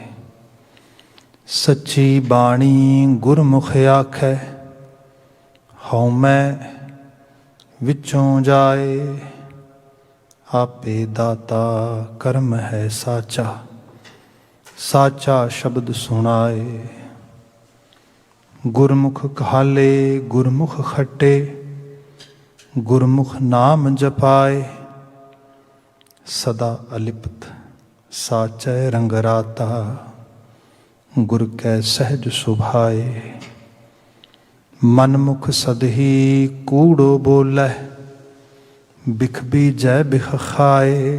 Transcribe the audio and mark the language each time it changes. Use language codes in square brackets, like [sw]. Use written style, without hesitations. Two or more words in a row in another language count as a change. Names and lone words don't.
[pa] ਸੱਚੀ ਬਾਣੀ ਗੁਰਮੁਖ ਆਖੈ, ਹਉਂ ਮੈਂ ਵਿਚੋਂ ਜਾਏ। ਆਪੇ ਦਾਤਾ ਕਰਮ ਹੈ ਸਾਚਾ, ਸਾਚਾ ਸ਼ਬਦ ਸੁਣਾਏ। ਗੁਰਮੁਖ ਕਹਾਲੇ ਗੁਰਮੁਖ ਖੱਟੇ, ਗੁਰਮੁਖ ਨਾਮ ਜਪਾਏ। ਸਦਾ ਅਲਿਪਤ ਸਾਚੈ ਰੰਗ ਰਾਤਾ, ਗੁਰ ਕੈ ਸਹਜ ਸੁਭਾਏ। ਮਨਮੁਖ ਸਦਹੀ ਕੂੜੋ ਬੋਲੈ, ਬਿਖ ਬੀਜੈ ਬਿਖ ਖਾਏ।